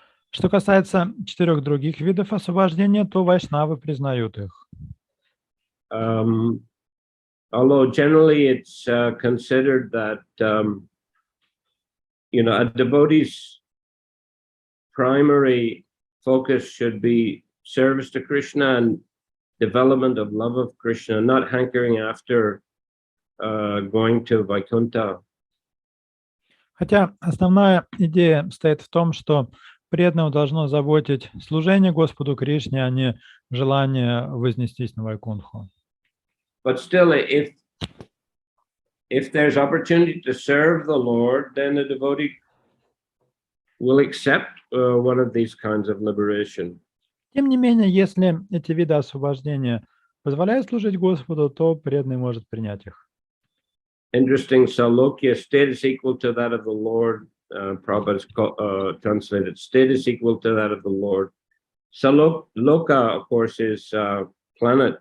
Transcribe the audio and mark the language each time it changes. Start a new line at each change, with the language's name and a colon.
Russian: Что касается 4 других видов освобождения, то вайшнавы признают их.
English: Although generally it's considered that a devotee's primary focus should be service to Krishna and development of love of Krishna, not hankering after going to Vaikuntha.
Russian: Хотя основная идея стоит в том, что преданного должно заботить служение Господу Кришне, а не желание вознестись на Вайкунху.
English: But still, if there's opportunity to serve the Lord, then the devotee will accept one of these kinds of liberation.
Russian: Тем не менее, если эти виды освобождения позволяют служить Господу, то преданный может принять их.
English: Interesting, Salokya, status equal to that of the Lord. Prabhupada's translated, status equal to that of the Lord. Saloka, of course, is planet.